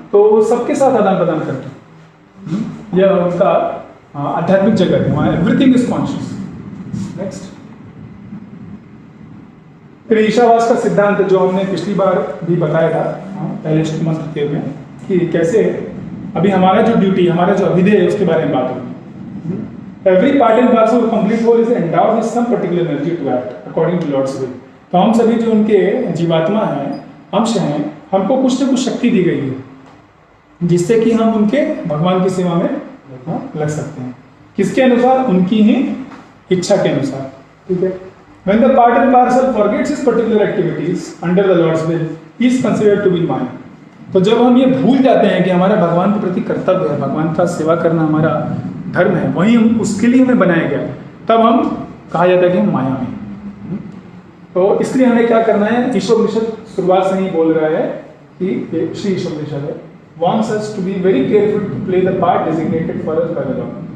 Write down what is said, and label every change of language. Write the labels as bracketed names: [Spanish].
[Hindi] तो वो सबके साथ आदान प्रदान करते हैं। यह उनका आध्यात्मिक जगत है, वहाँ [English] Everything is conscious. [Hindi] नेक्स्ट, फिर ईशावास का सिद्धांत जो हमने पिछली बार भी बताया था पहले मंत्र के में, कि कैसे अभी हमारा जो ड्यूटी, हमारा जो अभिधेय है उसके बारे में बात होगी। [English] Every part and parcel of complete whole is endowed with some particular energy to act according to Lord's will. [Hindi] तो हम सभी जो उनके जीवात्मा हैं, अंश हैं, हमको कुछ न कुछ शक्ति दी गई है जिससे कि हम उनके भगवान की सेवा में लग सकते हैं। किसके अनुसार? उनकी ही इच्छा के अनुसार, ठीक है। [English] When the part and parcel forgets his particular activities under the Lord's will, he is considered to be mine. [Hindi] तो जब हम ये भूल जाते हैं कि हमारा भगवान के प्रति कर्तव्य है, भगवान का सेवा करना हमारा धर्म है वही हम उसके लिए हमें बनाया गया, तब हम कहा जाता है कि हम माया में। तो इसलिए हमें क्या करना है, ईशोपनिषद शुरुआत से ही बोल रहा है कि श्री ईशोपनिषद है, [English] wants us to be very careful to play the part designated for us by the Lord।